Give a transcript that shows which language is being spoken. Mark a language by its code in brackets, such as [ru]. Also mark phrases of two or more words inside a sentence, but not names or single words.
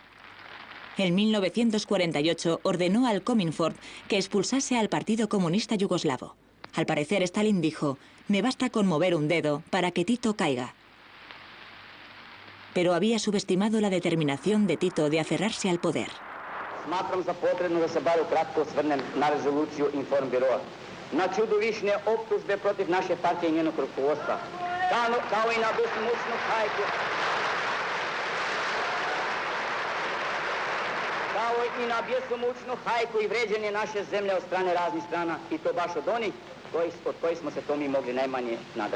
[es] En 1948 ordenó al Cominform que expulsase al Partido Comunista Yugoslavo. Al parecer, Stalin dijo: «Me basta con mover un dedo para que Tito caiga». Pero había subestimado la determinación de Tito de aferrarse al poder. [sr] Smatram za potrebno da se bar ukratko osvrnem na rezoluciju Informbiroa. Na čudovišne optužbe protiv naše partije i njenog rukovodstva, kao i na besomučnu hajku. Kao i na besomučnu hajku i vređenje naše zemlje od strane raznih strana, i to baš od onih od kojih smo se to mi mogli najmanje nadati.